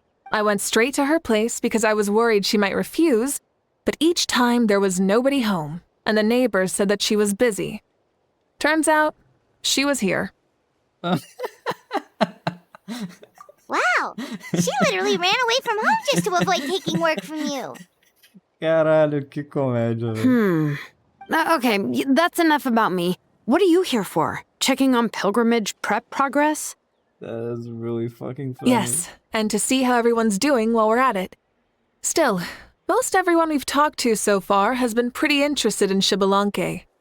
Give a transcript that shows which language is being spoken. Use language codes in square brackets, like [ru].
[en] I went straight to her place because I was worried she might refuse, but each time there was nobody home, and the neighbors said that she was busy. Turns out, she was here. Wow, she literally ran away from home just to avoid taking work from you. [pt] Caralho, que comédia, velho. [en] Okay, that's enough about me. What are you here for? Checking on pilgrimage prep progress? That is really fucking funny. Yes, and to see how everyone's doing while we're at it. Still, most everyone we've talked to so far has been pretty interested in Xbalanque.